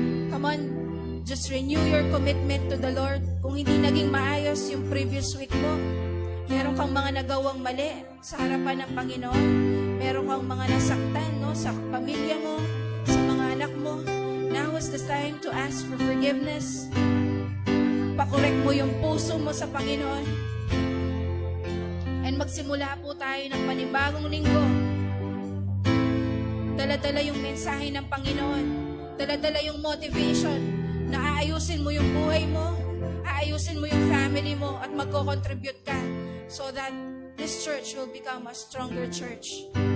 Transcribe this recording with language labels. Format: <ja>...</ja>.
<en>Come on, just renew your commitment to the Lord.</en> <tl>Kung hindi naging maayos yung previous week mo, meron kang mga nagawang mali sa harapan ng Panginoon. Meron kang mga nasaktan, no, sa pamilya mo, sa mga anak mo.</tl> <en>Now is the time to ask for forgiveness.</en> <tl>Pakorek mo yung puso mo sa Panginoon. And magsimula po tayo ng panibagong linggo. Dala-dala yung mensahe ng Panginoon. Dala-dala yung motivation na aayusin mo yung buhay mo, aayusin mo yung family mo, at magko-contribute ka so that this church will become a stronger church.</tl>